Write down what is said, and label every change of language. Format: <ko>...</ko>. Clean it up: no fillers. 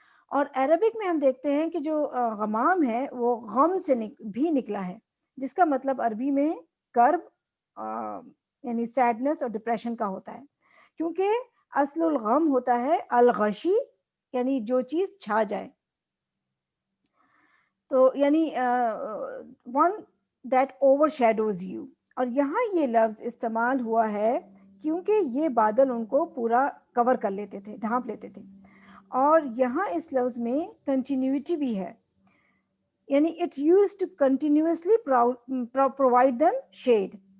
<ur>اور عربک میں ہم دیکھتے ہیں کہ جو غمام ہے وہ غم سے بھی نکلا ہے، جس کا مطلب عربی میں کرب یعنی سیڈنس اور ڈپریشن کا ہوتا ہے، کیونکہ اصل الغم ہوتا ہے الغشی، یعنی جو چیز چھا جائے.</ur> <en>تو یعنی one that overshadows you.</en> <ur>اور یہاں یہ لفظ استعمال ہوا ہے کیونکہ یہ بادل ان کو پورا کور کر لیتے تھے، ڈھانپ لیتے تھے. اور یہاں اس لفظ میں کنٹینیوٹی بھی ہے، یعنی</ur> <en>it used to continuously provide them shade.</en>